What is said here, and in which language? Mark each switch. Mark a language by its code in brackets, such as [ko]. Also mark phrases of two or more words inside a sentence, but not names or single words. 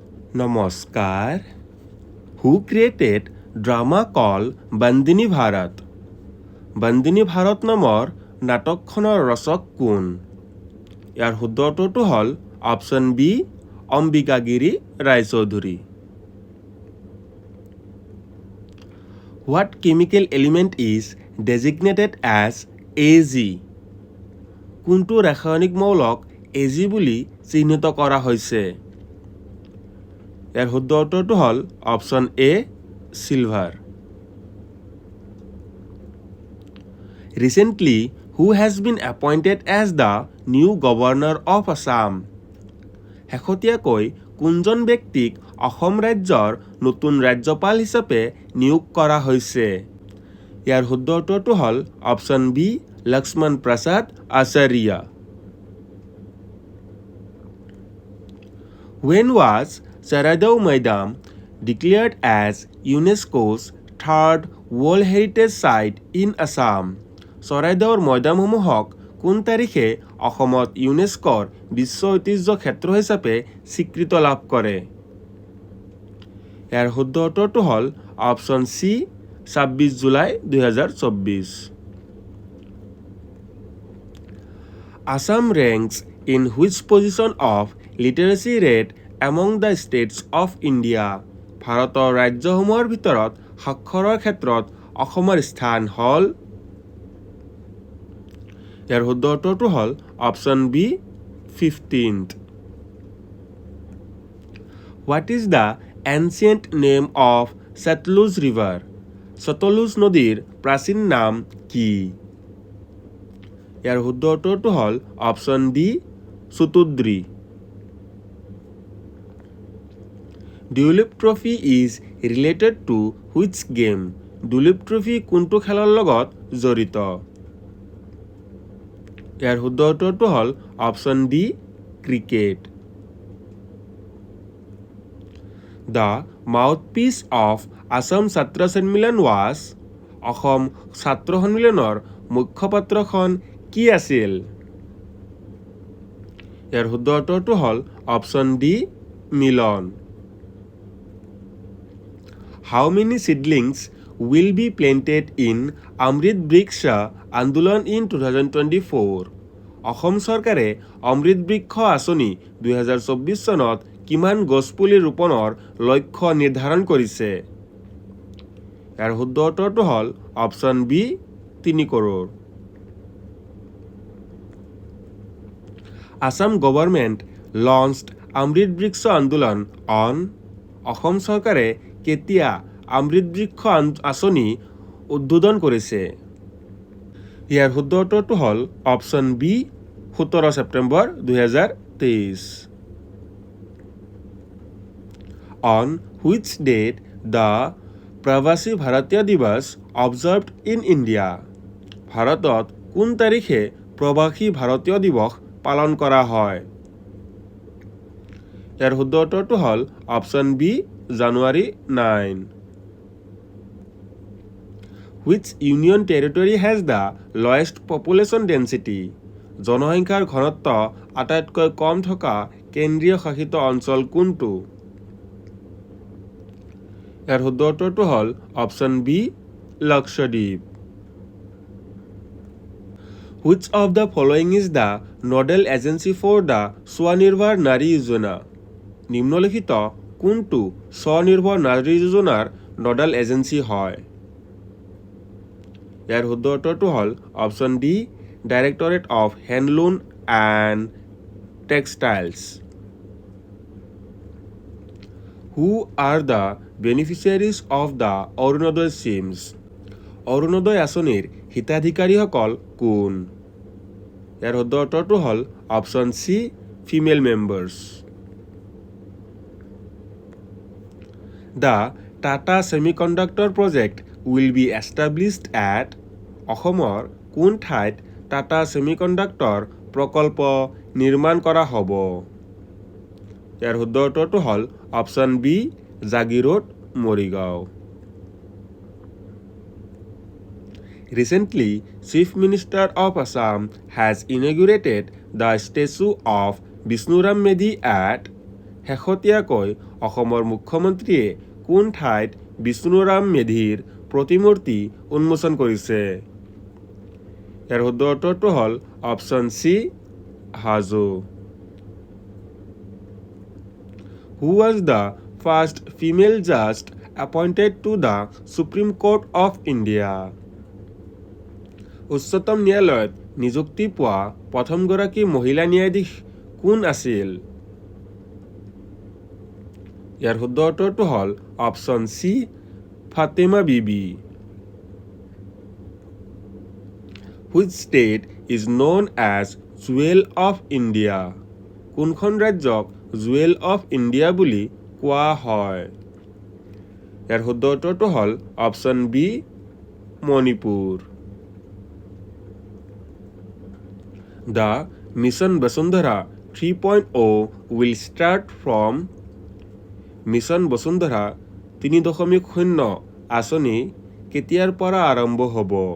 [as] Namaskar. [en] Who created drama called Bandini Bharat? [as] Bandini Bharat নামৰ নাটকখনৰ ৰচক কোন? ইয়াৰ শুদ্ধ উত্তৰটো হ'ল [en] option B [as] অম্বিকাগিৰি ৰায়চৌধুৰী। [en] What chemical element is designated as Ag? [as] কোনটো ৰাসায়নিক মৌলক Ag বুলি চিহ্নিত কৰা হৈছে? ইয়াৰ শুদ্ধ উত্তৰটো হ'ল [en] option A silver. Recently, who has been appointed as the new governor of Assam? [as] শেহতীয়াকৈ কোনজন ব্যক্তিক অসম ৰাজ্যৰ নতুন ৰাজ্যপাল হিচাপে নিয়োগ কৰা হৈছে? ইয়াৰ শুদ্ধ উত্তৰটো হ'ল [en] option B [as] লক্ষ্মণ প্ৰসাদ আচাৰ্য। [en] When was Saraidaw Maidam declared as UNESCO's third World Heritage Site in Assam? [as] চৰাইদেউৰ মৈদামসমূহক কোন তাৰিখে অসমত ইউনেস্কোৰ বিশ্ব ঐতিহ্য ক্ষেত্ৰ হিচাপে স্বীকৃতি লাভ কৰে? ইয়াৰ শুদ্ধ উত্তৰটো হ'ল [en] option C [as] 26 জুলাই 2024। [en] Assam ranks in which position of literacy rate among the states of India? [as] ভাৰতৰ ৰাজ্যসমূহৰ ভিতৰত সাক্ষৰৰ ক্ষেত্ৰত অসমৰ স্থান হ'ল? ইয়াৰ শুদ্ধ উত্তৰটো হ'ল [en] option B [as] 15th। [en] What is the ancient name of Satluj River? [as] সতলুজ নদীৰ প্ৰাচীন নাম কি? ইয়াৰ শুদ্ধ উত্তৰটো হ'ল [en] option D [as] সুতুদ্ৰী। [en] Dulip Trophy is related to which game? [as] Dulip Trophy কোনটো খেলৰ লগত জড়িত? ইয়াৰ শুদ্ধ উত্তৰটো হ'ল [en] option D cricket. The mouthpiece of Assam Chhatra Sanmilan was? [as] অসম ছাত্ৰ সন্মিলনৰ মুখপাত্ৰখন কি আছিল? ইয়াৰ শুদ্ধ উত্তৰটো হ'ল [en] option D [as] মিলন। [en] How many seedlings will be planted in Amrit Vriksha Andolan in 2024? [as] অসম চৰকাৰে অমৃত বৃক্ষ আঁচনি 2024 চনত কিমান গছপুলি ৰোপণৰ লক্ষ্য নিৰ্ধাৰণ কৰিছে? ইয়াৰ শুদ্ধ উত্তৰটো হ'ল [en] option B [as] 3 কৰোৰ। [en] Assam government launched Amrit Vriksha Andolan on? [as] অসম চৰকাৰে কেতিয়া অমৃত বৃক্ষ আঁচনি উদ্বোধন কৰিছে? ইয়াৰ শুদ্ধ উত্তৰটো হ'ল [en] option B [as] 17 ছেপ্টেম্বৰ 2023। [en] On which date the Pravasi Bharatiya Divas observed in India? [as] ভাৰতত কোন তাৰিখে প্ৰৱাসী ভাৰতীয় দিৱস পালন কৰা হয়? ইয়াৰ শুদ্ধ উত্তৰটো হ'ল [en] option B [as] জানুৱাৰী 9। [en] Which union territory has the lowest population density? [as] জনসংখ্যাৰ ঘনত্ব আটাইতকৈ কম থকা কেন্দ্ৰীয় শাসিত অঞ্চল কোনটো? ইয়াৰ শুদ্ধ উত্তৰটো হ'ল [en] option B [as] লক্ষদ্বীপ। [en] Which of the following is the nodal agency for the স্বনিৰ্ভৰ নাৰী যোজনা? [as] নিম্নলিখিত কোনটো স্বনিৰ্ভৰ নাৰী যোজনাৰ [en] nodal agency [as] হয়? ইয়াৰ শুদ্ধ উত্তৰটো হ'ল [en] option D Directorate of Handloom and Textiles. Who are the beneficiaries of the অৰুণোদয় schemes? [as] অৰুণোদয় আঁচনিৰ হিতাধিকাৰীসকল কোন? ইয়াৰ শুদ্ধ উত্তৰটো হ'ল [en] option C female members. The Tata Semiconductor Project will be established at? [as] অসমৰ কোন ঠাইত টাটা ছেমিকণ্ডাক্টৰ প্ৰকল্প নিৰ্মাণ কৰা হ'ব? ইয়াৰ শুদ্ধ উত্তৰটো হ'ল [en] option B [as] জাগিৰোড মৰিগাঁও। [en] Recently, Chief Minister of Assam has inaugurated the statue of Vishnuram Medhi at? [as] শেহতীয়াকৈ অসমৰ মুখ্যমন্ত্ৰীয়ে কোন ঠাইত বিষ্ণুৰাম মেধিৰ প্ৰতিমূৰ্তি উন্মোচন কৰিছে? ইয়াৰ শুদ্ধ উত্তৰটো হ'ল [en] option C [as] হাজো। [en] Who was the first female judge appointed to the Supreme Court of India? [as] উচ্চতম ন্যায়ালয়ত নিযুক্তি পোৱা প্ৰথমগৰাকী মহিলা ন্যায়াধীশ কোন আছিল? ইয়াৰ শুদ্ধ উত্তৰটো হ'ল [en] option C [as] ফাতেমা বিবি। [en] Which state is known as Jewel of India? [as] কোনখন ৰাজ্যক [en] Jewel of India [as] বুলি কোৱা হয়? ইয়াৰ শুদ্ধ উত্তৰটো হ'ল [en] option B [as] মণিপুৰ। [en] The Mission Vasundhara 3.0 will start from [as] মিছন বসুন্ধৰা 3.0 আঁচনি কেতিয়াৰ পৰা আৰম্ভ হ'ব?